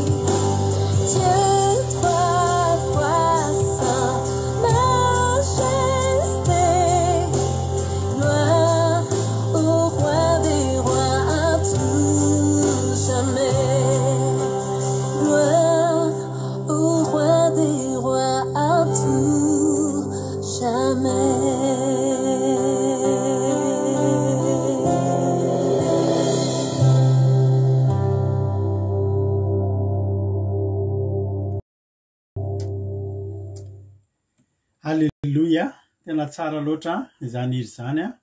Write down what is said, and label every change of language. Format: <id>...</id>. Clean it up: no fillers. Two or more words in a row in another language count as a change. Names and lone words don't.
<fr>Dieu trois fois saint, majesté, gloire au roi des rois à tout jamais. Gloire au roi des rois à tout jamais.</fr> <mg>Alleluia, tena tsara loatra izany iry zany a.</mg>